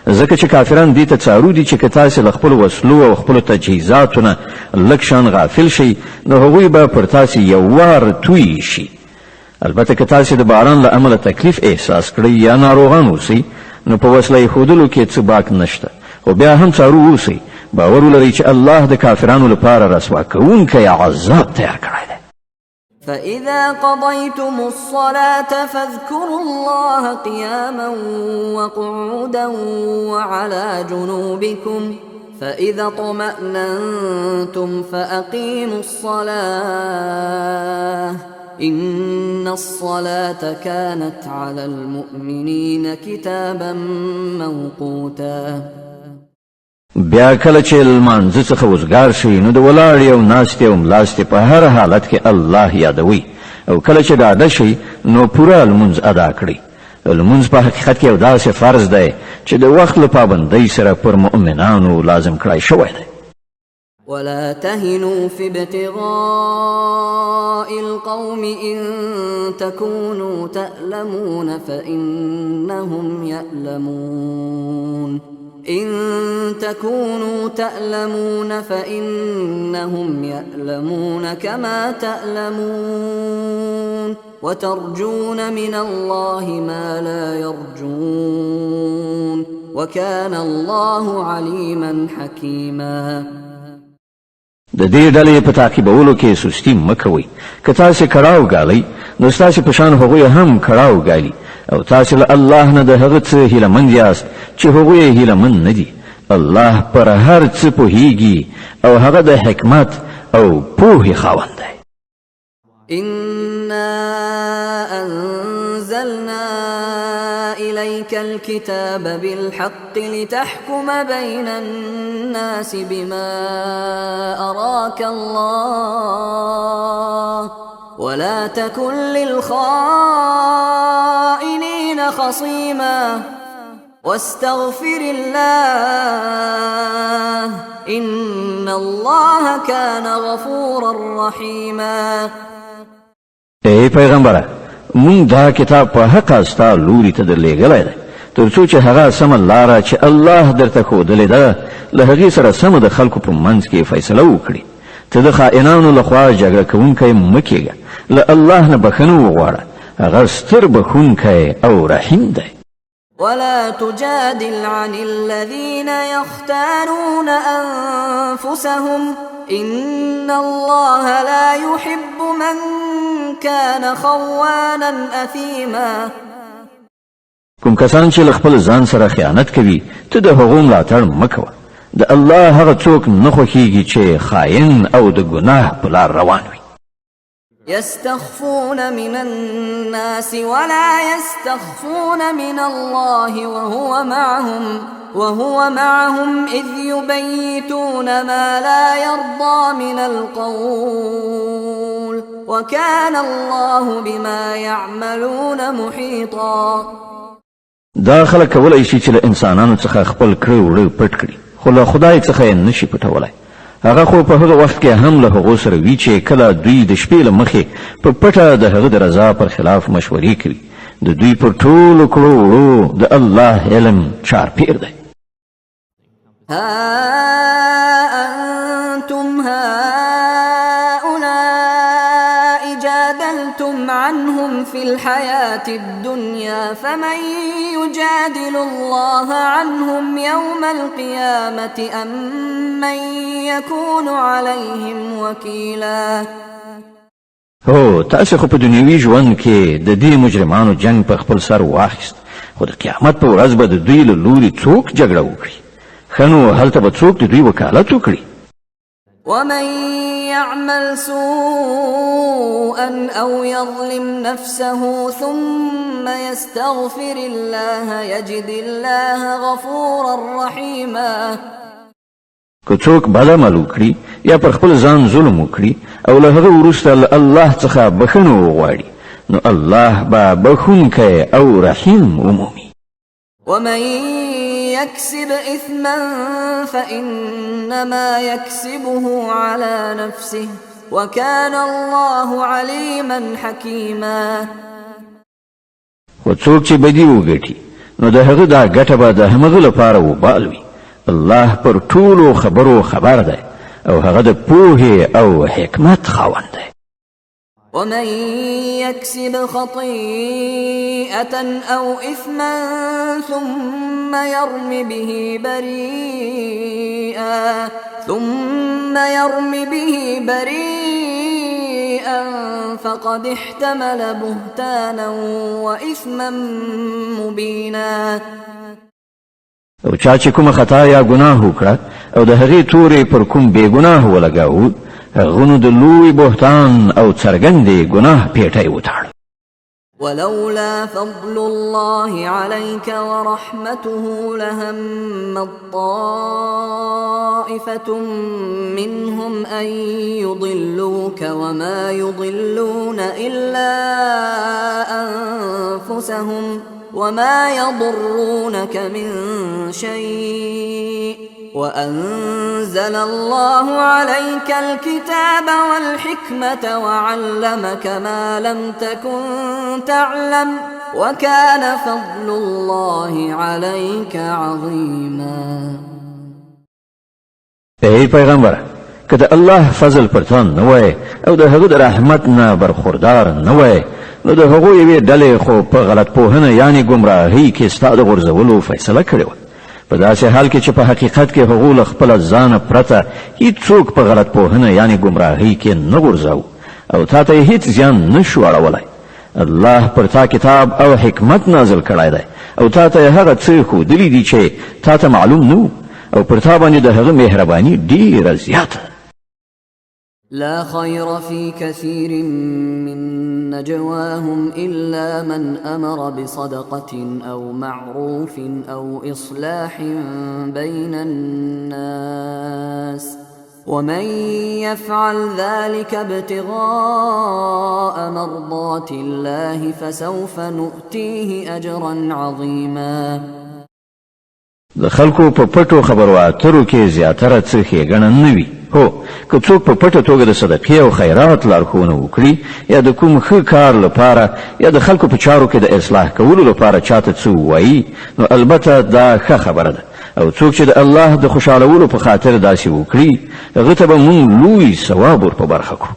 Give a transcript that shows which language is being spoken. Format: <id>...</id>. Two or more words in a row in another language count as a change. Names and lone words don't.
<ps>ځکه چې کافران دې ته څارو دي چې که تاسې له خپلو وسلو او خپلو تجهیزاتو نه لږ شان غافل شئ نو هغوی به پر تاسې یو وار توی شي. البته که تاسې د باران له امله تکلیف احساس کړئ یا ناروغان اوسئ نو په وسله ایښودلو کې څه باک نشته، خو بیا هم څارو اوسئ. باور ولرئ چې الله د کافرانو لپاره رسوا کوونکی عذاب تیار کړی دی.</ps> <ar>فإذا قضيتم الصلاة فاذكروا الله قياما وقعودا وعلى جنوبكم فإذا اطمأننتم فأقيموا الصلاة إن الصلاة كانت على المؤمنين كتابا موقوتا.</ar> <ps>بیا کله چې لمانځه څخه وزګار شئ نو د ولاړې او ناستې او ملاستې په هر حالت کې الله یادوئ، او کله چې ډاډه شئ نو پوره لمونځ ادا کړئ. لمونځ په حقیقت کې یو داسې فرض دی چې د وخت له پابندۍ سره پر مؤمنانو لازم کړی شوی دی.</ps> <ar>ولا تهنوا في ابتغاء القوم إن تكونوا تألمون فإنهم يألمون كما تألمون وترجون من الله ما لا يرجون وكان الله عليما حكيما.</ar> <ps>د دې ډلې په تعقیبولو کې سستی مه کوئ. که تاسې کړاو ګالئ نو ستاسې په شان هغوی هم کړاو ګالي، او تاسې له الله نه د هغه څه هیلهمند یاست چې هغوی یې هیلهمند نه دي. الله پر هر څه پوهیږي او هغه د حکمت او پوهې خاوند دی.</ps> <ar>إنا أنزلنا إليك الكتاب بالحق لتحكم بين الناس بما أراك الله ولا تكن للخائنين خصيما واستغفر الله إن الله كان غفورا رحيما.</ar> <ps>ای پیغمبره، مونږ دا کتاب په حق ستا لوري ته درلېږلی دی تر څو چې هغه سمه لاره چې الله درته ښودلې ده له هغې سره سمه د خلکو په منځ کې فیصله وکړي. ته د خائنانو لخوا جګړه کوونکی مه کېږه، له الله نه بخښنه وغواړه، هغه ستر بخښونکی او رحیم دی.</ps> <ar>ولا تجادل عن الذين يختارون أنفسهم إن الله لا يحب من كان خوانا أثيما.</ar> <ps>کوم کسان چې له خپل ځان سره خیانت کوي ته د هغو ملاتړ مه کوه. د الله هغه څوک نه خوښیږي چې خاین او د ګناه په لار روان وي.</ps> <ar>يستخفون من الناس ولا يستخفون من الله وهو معهم إذ يبيتون ما لا يرضى من القول وكان الله بما يعملون محيطا.</ar> <ps>دا خلک کولی شي چې له انسانانو څخه خپل کړه وړه پټ کړي، خو له خدای څخه یې نشي پټولی. هغه خو په هغه وخت کې هم له هغو سره وي چې کله دوی د شپې له مخې په پټه د هغه د رضا پر خلاف مشورې کوي. د دوی پر ټولو کړو وړو د الله علم چارپیر دی.</ps> <ar>ها أنتم هؤلاء جادلتم عنهم في الحياة الدنيا فمن يجادل الله عنهم يوم القيامة أم من يكون عليهم وكيلا.</ar> <ps>هو تاسو خو په دنیوي ژوند کې د دې مجرمانو جنگ په خپل سر واخیست، خو د قیامت په ورځ به د دوی له لوري څوک جګړه وکړي. ښه نو هلته به څوک د دوی وکالت وکړي.</ps> <ar>ومن يعمل سوءا أو يظلم نفسه ثم يستغفر الله يجد الله غفورا رحيما.</ar> <ps>که څوک بد عمل وکړي یا پر خپل ځان ظلم وکړي او له هغه وروسته له الله څخه بخښنه وغواړي نو الله به بخښونکی او رحیم ومومي.</ps> <ar>ومن يكسب إثما فإنما يكسبه على نفسه وكان الله عليما حكيما.</ar> <ps>و څوک چې بدی وګټي نو د هغه دا ګټه به د همغه لپاره وبال وي. الله پر ټولو خبرو خبر دی او هغه د پوهې او حکمت خاوند دی.</ps> <ar>ومن يكسب خطيئة أو إثما ثم يرم به بريئا فقد احتمل بهتانا وإثما مبينا.</ar> <ps>او چا چې کومه خطا یا ګناه وکړه او د هغې تورې پر کوم بې ګناه ولګاوه، هغه نو د لوی بهتان او څرګندې ګناه پیټی وتاړه.</ps> <ar>ولولا فضل الله عليك ورحمته لهم طائفة منهم أن يضلوك وما يضلون إلا أنفسهم وما يضرونك من شيء وأنزل الله عليك الكتاب والحكمة وعلمك ما لم تكن تعلم وكان فضل الله عليك عظيما.</ar> <ps>ای پیغمبر، که د الله فضل پر تا نه وای او د هغه د رحمت نه برخوردار نه وای، نو د هغو یوې ډلې خو په غلط پوهنه یعنی ګمراهۍ کې ستا د غورځولو فیصله کړې وه. په داسې حال کې چې په حقیقت کې هغو له خپله ځانه پرته هیڅوک په غلط پوهنه یعنی ګمراهۍ کې نه غورځاو او تا ته یې هیڅ زیان نه شو اړولی. الله پر تا کتاب او حکمت نازل کړی دی او تا ته یې هغه څه ښودلي دي چې تا ته معلوم نه او پر تا باندې د هغه مهرباني ډېره زیاته.</ps> <ar>لا خير في كثير من نجواهم إلا من أمر بصدقة أو معروف أو إصلاح بين الناس ومن يفعل ذلك ابتغاء مرضات الله فسوف نؤتيه أجرا عظيما.</ar> <ps>د خلکو په پټو خبرو اترو کې زیاتره څه ښېګڼه نه وي. هو که څوک په پټه توګه د صدقې او خیرات لارښوونه وکړي یا د کوم ښه کار لپاره یا د خلکو په چارو کې د اصلاح کولو لپاره چاته څه ووایي، نو البته دا ښه خبره ده. او څوک چې د الله د خوشحالولو په خاطر داسې وکړي، هغه ته به موږ لوی ثواب ور په برخه کړو.</ps>